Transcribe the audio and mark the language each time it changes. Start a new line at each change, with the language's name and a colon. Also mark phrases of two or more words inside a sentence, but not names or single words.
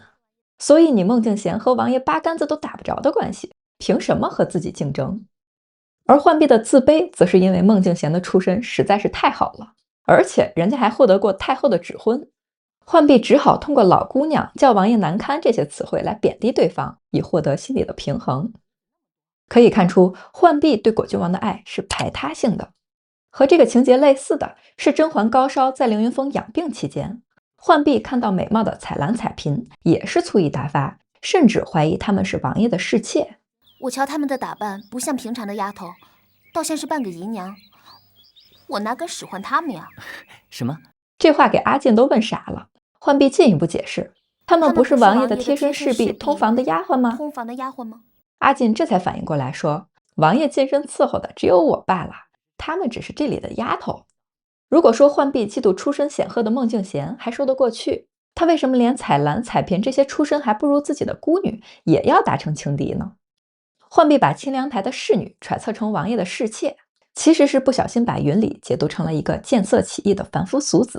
Chinese: 所以你孟靜嫻和王爺八竿子都打不着的關係，憑什麼和自己競爭？而浣碧的自卑，則是因為孟靜嫻的出身實在是太好了，而且人家還獲得過太后的指婚。浣碧只好通過老姑娘、叫王爺难堪这些詞彙來貶低對方，以獲得心理的平衡。可以看出，浣碧對果郡王的愛是排他性的。和這個情節類似的是甄嬛高燒在凌雲峰養病期間，浣碧看到美貌的彩蘭、彩嬪，也是醋意大發，甚至懷疑他們是王爺的侍妾。我瞧他們的打扮不像平常的丫頭，倒像是半個姨娘，我哪敢使喚他們呀？什麼？這話给阿進都問傻了。浣碧進一步解釋，他們不是王爺的貼身侍婢、通房的丫鬟吗？通房的丫鬟嗎？阿进这才反应過來說，王爺近身伺候的只有我罷了，他們只是這裡的丫頭。如果說浣碧嫉妒出身顯赫的孟靜嫻還說得過去，她為什麼連彩蘭、彩嬪這些出身還不如自己的孤女也要達成情敵呢？浣碧把清涼台的侍女揣測成王爺的侍妾，其實是不小心把雲裡解讀成了一個見色起意的凡夫俗子。